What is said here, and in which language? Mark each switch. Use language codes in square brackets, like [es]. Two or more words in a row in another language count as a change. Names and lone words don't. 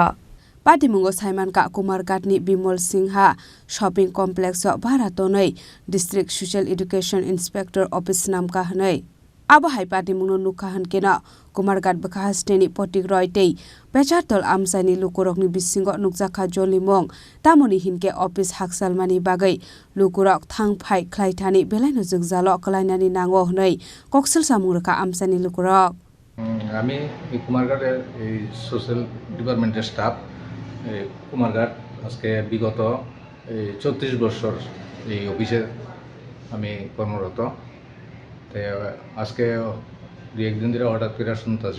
[trp] पाटिमुंगो साइमानका कुमारघाटनि बिमल सिंहा शपिं कमप्लेक्सआव भारा तनै डिस्ट्रिक्ट सोशल एडुकेशन इन्सपेक्टर अफिस नामका हनै आबहाय पाटिमुंनो नुखा हनकेना कुमारघाट बखाहास्टेनि पटिक रयतै पेचारतल आमसाइनि लुकुरकनि बिसिङाव नुकजाखा जलिमुं तामनि हिनके अफिस हाकसालमानि बागै लुकुरक थांफाय ख्लाइथानि बेलायनो जोगजाल कलायनानि नांगो हनै कक्सल सामुरखा आमसाइनि लुकुरक [bn] আমি কুমারঘাটের এই [en] social department's [bn] স্টাফ কুমারঘাট আজকে বিগত ৩৪ বছর এই অফিসে আমি কর্মরত তো আজকে দু একদিন ধরে হঠাৎ করে শুনতেছি